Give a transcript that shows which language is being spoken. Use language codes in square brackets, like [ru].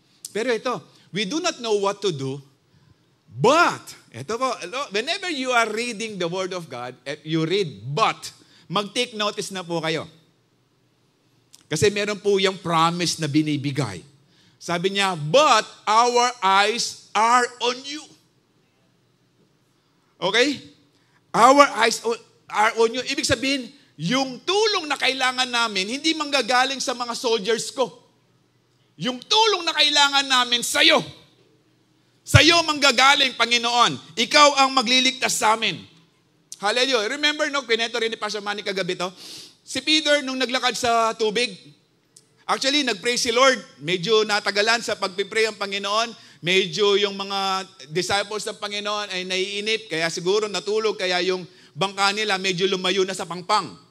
[tl] Pero ito, [en] we do not know what to do, but, [tl] ito po, [en] whenever you are reading the Word of God, you read, but, [tl] mag-take notice na po kayo. Kasi meron po yung promise na binibigay. Sabi niya, [en] but our eyes are on you. Okay? Our eyes are on you. [tl] Ibig sabihin, yung tulong na kailangan namin, hindi manggagaling sa mga soldiers ko. Yung tulong na kailangan namin sa'yo. Sa'yo manggagaling, Panginoon. Ikaw ang magliligtas sa amin. Hallelujah. Remember, kwento rin ni Pastor Manny kagabi to? Si Peter, nung naglakad sa tubig, actually, nag-pray si Lord. Medyo natagalan sa pagpipray ang Panginoon. Medyo yung mga disciples ng Panginoon ay naiinip. Kaya siguro natulog. Kaya yung bangka nila medyo lumayo na sa pangpang.